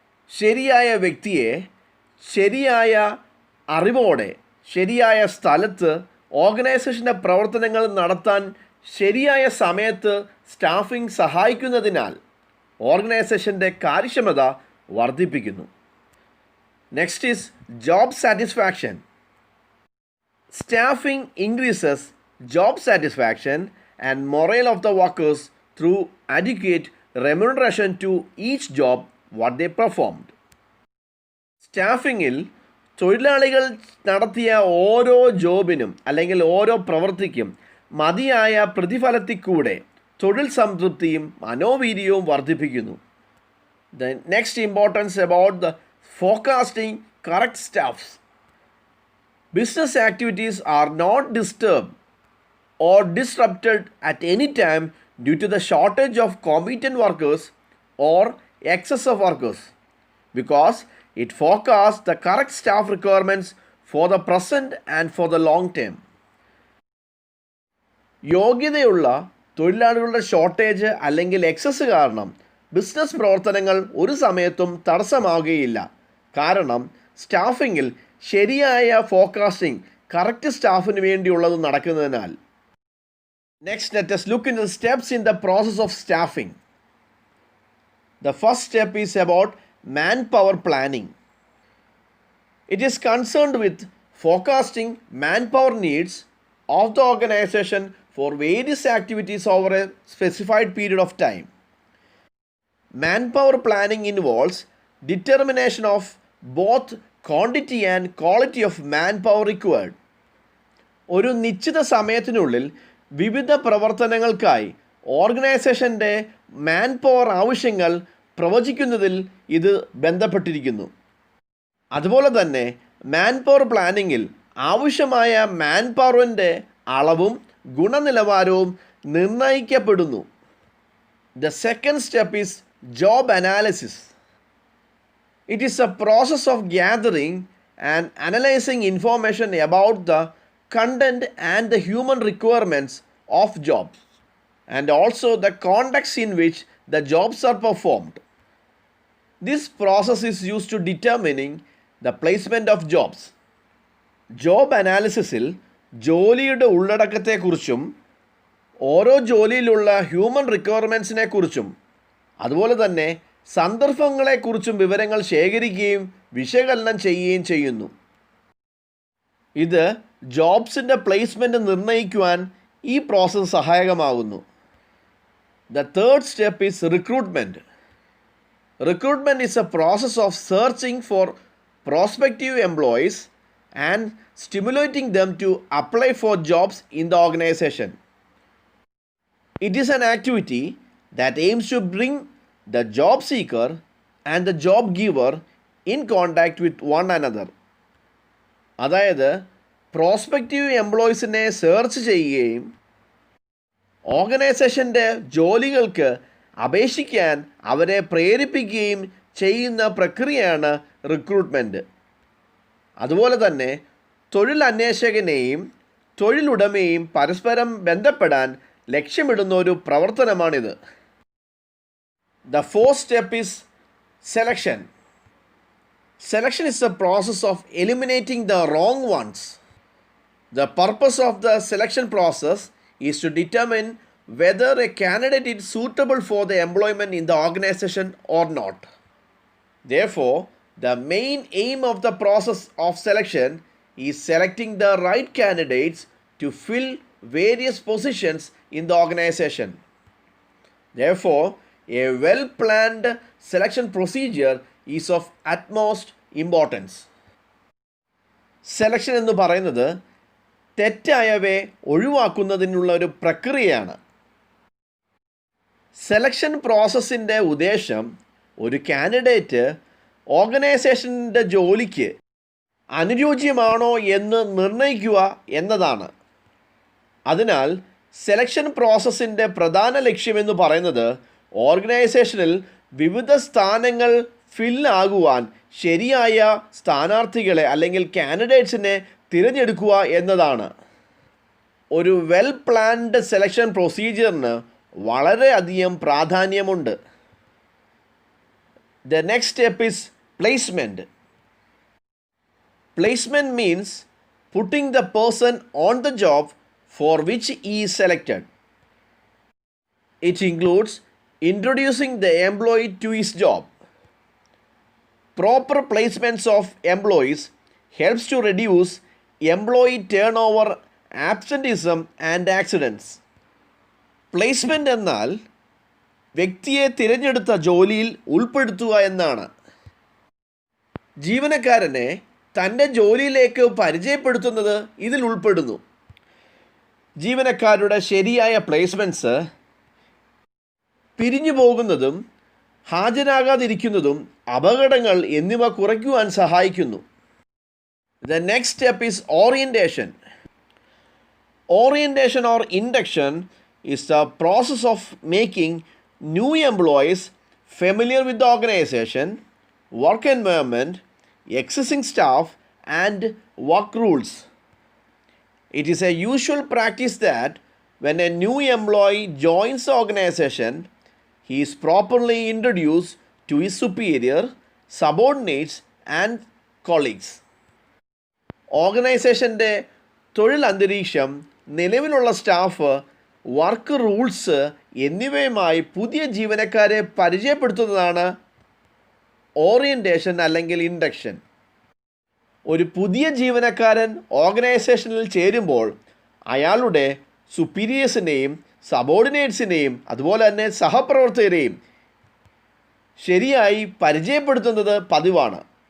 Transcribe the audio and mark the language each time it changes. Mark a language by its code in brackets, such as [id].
[ml] ശരിയായ വ്യക്തിയെ ശരിയായ അറിവോടെ ശരിയായ സ്ഥലത്ത് ഓർഗനൈസേഷൻ്റെ പ്രവർത്തനങ്ങൾ നടത്താൻ ശരിയായ സമയത്ത് സ്റ്റാഫിംഗ് സഹായിക്കുന്നതിനാൽ ഓർഗനൈസേഷൻ്റെ കാര്യക്ഷമത വർദ്ധിപ്പിക്കുന്നു. [en] Next is job satisfaction. Staffing increases job satisfaction and morale of the workers through adequate remuneration to each job what they performed. [ml] സ്റ്റാഫിങ്ങിൽ തൊഴിലാളികൾ നടത്തിയ ഓരോ ജോബിനും അല്ലെങ്കിൽ ഓരോ പ്രവൃത്തിക്കും മതിയായ പ്രതിഫലത്തിൽ കൂടെ തൊഴിൽ സംതൃപ്തിയും മനോവീര്യവും വർദ്ധിപ്പിക്കുന്നു. [en] The next importance about the forecasting correct staffs. Business activities are not disturbed or disrupted at any time due to the shortage of competent workers or excess of workers, because it forecasts the correct staff requirements for the present and for the long term. [ml] യോഗ്യതയുള്ള തൊഴിലാളികളുടെ shortage അല്ലെങ്കിൽ excess കാരണം business പ്രവർത്തനങ്ങൾ ഒരു സമയത്തും തടസ്സമാവുകയില്ല. കാരണം സ്റ്റാഫിങ്ങിൽ ശരിയായ forecasting correct സ്റ്റാഫിന് വേണ്ടിയുള്ളത് നടക്കുന്നതിനാൽ. [en] Next, let us look into the steps in the process of staffing. The first step is about manpower planning. It is concerned with forecasting manpower needs of the organization for various activities over a specified period of time. Manpower planning involves determination of both quantity and quality of manpower required. [ml] ഒരു നിശ്ചിത സമയത്തിനുള്ളിൽ വിവിധ പ്രവർത്തനങ്ങൾക്കായി ഓർഗനൈസേഷൻ്റെ man power ആവശ്യങ്ങൾ പ്രവചിക്കുന്നതിൽ ഇത് ബന്ധപ്പെട്ടിരിക്കുന്നു. അതുപോലെ തന്നെ മാൻ പവർ പ്ലാനിങ്ങിൽ ആവശ്യമായ മാൻ പവറിൻ്റെ അളവും ഗുണനിലവാരവും നിർണ്ണയിക്കപ്പെടുന്നു. [en] The second step is job analysis. It is a process of gathering and analyzing information about the content and the human requirements of jobs and also the context in which the jobs are performed. This process is used to determining the placement of jobs. [ml] Job അനാലിസിസിൽ ജോലിയുടെ ഉള്ളടക്കത്തെക്കുറിച്ചും ഓരോ ജോലിയിലുള്ള human റിക്വയർമെൻറ്റ്സിനെ കുറിച്ചും അതുപോലെ തന്നെ സന്ദർഭങ്ങളെക്കുറിച്ചും വിവരങ്ങൾ ശേഖരിക്കുകയും വിശകലനം ചെയ്യുകയും ചെയ്യുന്നു. ഇത് ജോബ്സിൻ്റെ പ്ലേസ്മെൻറ്റ് നിർണ്ണയിക്കുവാൻ ഈ പ്രോസസ്സ് സഹായകമാകുന്നു. [en] The third step is recruitment. Recruitment is a process of searching for prospective employees and stimulating them to apply for jobs in the organisation. It is an activity that aims to bring the job seeker and the job giver in contact with one another. [ml] അതായത് prospective എംപ്ലോയീസിനെ search ചെയ്യുകയും ഓർഗനൈസേഷൻ്റെ ജോലികൾക്ക് അപേക്ഷിക്കാൻ അവരെ പ്രേരിപ്പിക്കുകയും ചെയ്യുന്ന പ്രക്രിയയാണ് recruitment. അതുപോലെ തന്നെ തൊഴിലന്വേഷകനെയും തൊഴിലുടമയും പരസ്പരം ബന്ധപ്പെടാൻ ലക്ഷ്യമിടുന്ന ഒരു പ്രവർത്തനമാണിത്. [en] The fourth step is selection. Selection is the process of eliminating the wrong ones. The purpose of the selection process is to determine whether a candidate is suitable for the employment in the organization or not. Therefore, the main aim of the process of selection is selecting the right candidates to fill various positions in the organization. Therefore, a well-planned selection procedure is of utmost importance. [ml] Selection എന്ന് പറയുന്നത് തെറ്റായവയെ ഒഴിവാക്കുന്നതിനുള്ള ഒരു പ്രക്രിയയാണ്. Selection പ്രോസസ്സിൻ്റെ ഉദ്ദേശം ഒരു candidate ഓർഗനൈസേഷൻ്റെ ജോലിക്ക് അനുയോജ്യമാണോ എന്ന് നിർണ്ണയിക്കുക എന്നതാണ്. അതിനാൽ സെലക്ഷൻ പ്രോസസ്സിൻ്റെ പ്രധാന ലക്ഷ്യമെന്ന് പറയുന്നത് ഓർഗനൈസേഷനിൽ വിവിധ സ്ഥാനങ്ങൾ ഫില്ലാകുവാൻ ശരിയായ സ്ഥാനാർത്ഥികളെ അല്ലെങ്കിൽ കാൻഡിഡേറ്റ്സിനെ തിരഞ്ഞെടുക്കുക എന്നതാണ്. ഒരു വെൽ പ്ലാൻഡ് സെലക്ഷൻ പ്രൊസീജിയറിന് വളരെയധികം പ്രാധാന്യമുണ്ട്. [en] The next step is placement. Placement means putting the person on the job for which he is selected. It includes introducing the employee to his job. Proper placements of employees helps to reduce employee turnover, absenteeism and accidents. [ml] Placement എന്നാൽ വ്യക്തിയെ തിരഞ്ഞെടുത്ത ജോലിയിൽ ഉൾപ്പെടുത്തുക എന്നാണ്. ജീവനക്കാരനെ തൻ്റെ ജോലിയിലേക്ക് പരിചയപ്പെടുത്തുന്നത് ഇതിൽ ഉൾപ്പെടുന്നു. ജീവനക്കാരുടെ ശരിയായ പ്ലേസ്മെൻറ്റ്സ് പിരിഞ്ഞു പോകുന്നതും ഹാജരാകാതിരിക്കുന്നതും അപകടങ്ങൾ എന്നിവ കുറയ്ക്കുവാൻ സഹായിക്കുന്നു. [en] The next step is orientation. Orientation or induction is the process of making new employees familiar with the organization, work environment, existing staff, and work rules. It is a usual practice that when a new employee joins the organization, he is properly introduced to his superior, subordinates, and colleagues. [ml] ഓർഗനൈസേഷൻ്റെ തൊഴിൽ അന്തരീക്ഷം, നിലവിലുള്ള staff, work rules എന്നിവയുമായി പുതിയ ജീവനക്കാരെ പരിചയപ്പെടുത്തുന്നതാണ് orientation അല്ലെങ്കിൽ induction. ഒരു പുതിയ ജീവനക്കാരൻ ഓർഗനൈസേഷനിൽ ചേരുമ്പോൾ അയാളുടെ സുപ്പീരിയേഴ്സിനെയും സബോർഡിനേറ്റ്സിനെയും അതുപോലെ തന്നെ സഹപ്രവർത്തകരെയും ശരിയായി പരിചയപ്പെടുത്തുന്നത് പതിവാണ്.